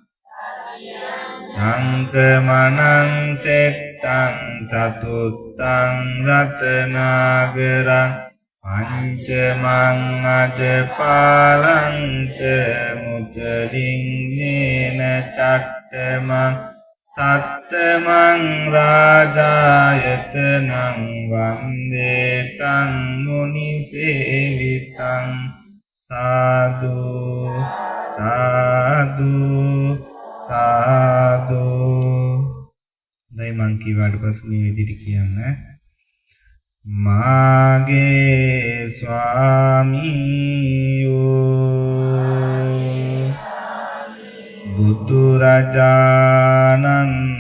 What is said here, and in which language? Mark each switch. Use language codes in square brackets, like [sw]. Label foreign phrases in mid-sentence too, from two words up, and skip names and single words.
[pi] සංකමනං සෙත්තං චතුත්තං රතනාගරං පංචමං අජපාලං ච මුචලින්නේන චට්ඨමං සත්තමං රාජායතනං වන්දේ තං මුනි සේවිතං සාදු සාදු සාදු. [si] දැන් මං කීවට පස්සේ මේ විදිහට කියන්න. මාගේ ස්වාමීයෝ බුදුරජාණන්